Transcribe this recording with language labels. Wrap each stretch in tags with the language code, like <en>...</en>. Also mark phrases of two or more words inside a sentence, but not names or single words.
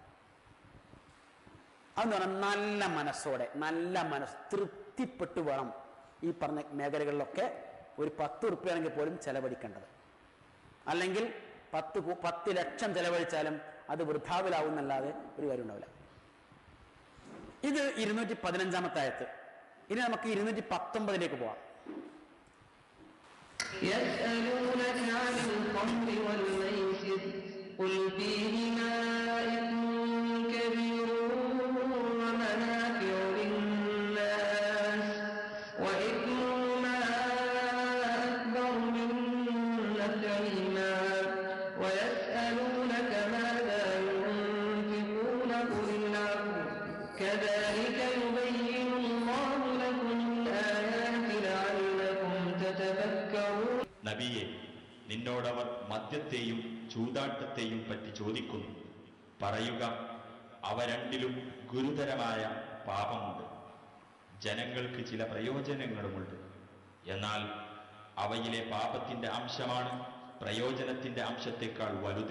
<ml>അതെന്ന് പറഞ്ഞാൽ നല്ല മനസ്സോടെ, നല്ല മനസ്സ് തൃപ്തിപ്പെട്ടു വേണം ഈ പറഞ്ഞ മേഖലകളിലൊക്കെ ഒരു 10 ഉറുപ്പികയാണെങ്കിൽ പോലും ചെലവഴിക്കേണ്ടത്. അല്ലെങ്കിൽ 10 ലക്ഷം ചെലവഴിച്ചാലും അത് വൃഥാവിലാവുന്നല്ലാതെ ഒരു കാര്യം ഉണ്ടാവില്ല. ഇത് 215-ാമത്തെ ആയത്ത്. ഇനി നമുക്ക് 219-ലേക്ക് പോവാം.</ml> <ar>يسألونك عن الخمر والميسر قل فيهما إثم كبير ومنافع للناس وإثمهما أكبر من نفعهما ويسألونك ماذا ينفقون قل العفو كذلك يبين الله لكم الآيات لعلكم تتفكرون.</ar> <ml>നബിയെ, നിന്നോടവർ മദ്യത്തെയും ചൂതാട്ടത്തെയും പറ്റി ചോദിക്കുന്നു. പറയുക, അവ രണ്ടിലും ഗുരുതരമായ പാപമുണ്ട്, ജനങ്ങൾക്ക് ചില പ്രയോജനങ്ങളുമുണ്ട്. എന്നാൽ അവയിലെ പാപത്തിന്റെ അംശമാണ് പ്രയോജനത്തിന്റെ അംശത്തെക്കാൾ വലുത്.</ml>